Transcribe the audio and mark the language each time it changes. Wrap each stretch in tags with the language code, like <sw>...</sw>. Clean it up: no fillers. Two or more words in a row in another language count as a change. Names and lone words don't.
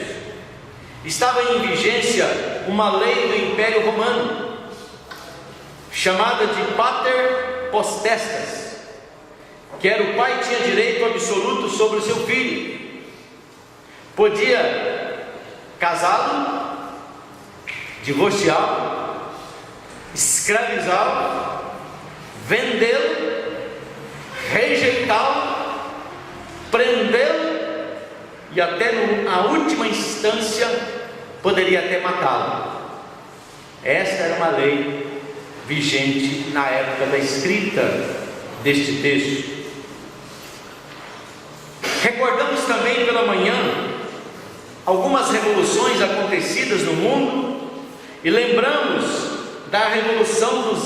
<pt>Estava em vigência uma lei do Império Romano, chamada de Pater Potestas, que era o pai tinha direito absoluto sobre o seu filho. Podia casá-lo, divorciá-lo, escravizá-lo, vendê-lo, rejeitá-lo, prendê-lo e até na última instância poderia até matá-lo. Esta era uma lei vigente na época da escrita deste texto. Recordamos também pela manhã algumas revoluções acontecidas no mundo e lembramos da revolução dos</pt>